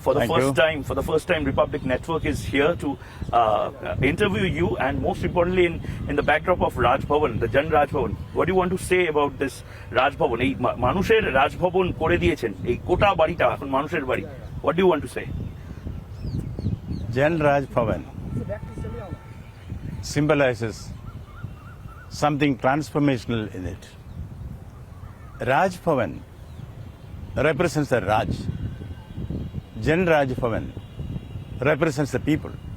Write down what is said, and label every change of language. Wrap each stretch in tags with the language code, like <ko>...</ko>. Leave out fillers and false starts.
<en>For the first time, Republic Network is here to interview you, and most importantly, in the backdrop of Raj Bhavan, the Jan Raj Bhavan. What do you want to say about this Raj Bhavan?</en> <bn>এই মানুষের Raj Bhavan করে দিয়েছেন, এই গোটা বাড়িটা এখন মানুষের বাড়ি.</bn> <en>What do you want to say? Jan Raj Bhavan symbolizes something transformational in it. Raj Bhavan represents the Raj. Jan Raj Bhavan represents the people.</en>